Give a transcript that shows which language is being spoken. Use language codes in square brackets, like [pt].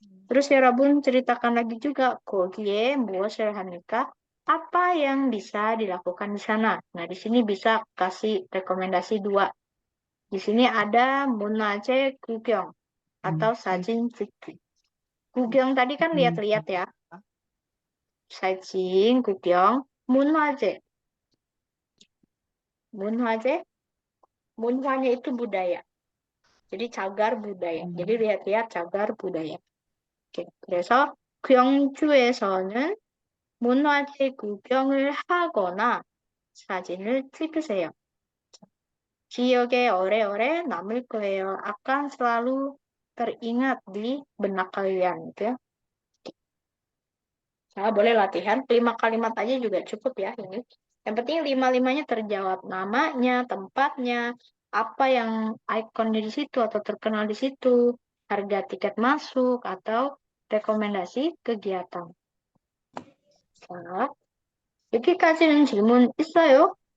[id] Terus ya Rabun ceritakan lagi juga [ko] 거기에 무엇을 합니까? [id] Apa yang bisa dilakukan di sana? Nah, di sini bisa kasih rekomendasi 2. Di sini ada [ko] 문화재 구경 [id] atau [ko] 사진 찍기. [id] 구경 tadi kan lihat-lihat ya. [ko] Sightseeing, 구경, 문화재. [id] Munhwanya itu budaya. Jadi cagar budaya. Jadi lihat-lihat cagar budaya. Oke. [ko] 그래서 경주에서는 문화재 구경을 하거나 사진을 찍으세요. 기억에 오래오래 남을 거예요. [id] Akan selalu teringat di benak kalian gitu ya. Nah, boleh latihan 5 kalimat aja juga cukup ya ini. Yang penting 5-5-nya terjawab. Namanya, tempatnya, apa yang ikonnya di situ atau terkenal di situ, harga tiket masuk atau rekomendasi kegiatan. [ko] 자, 여기까지는 질문 있어요?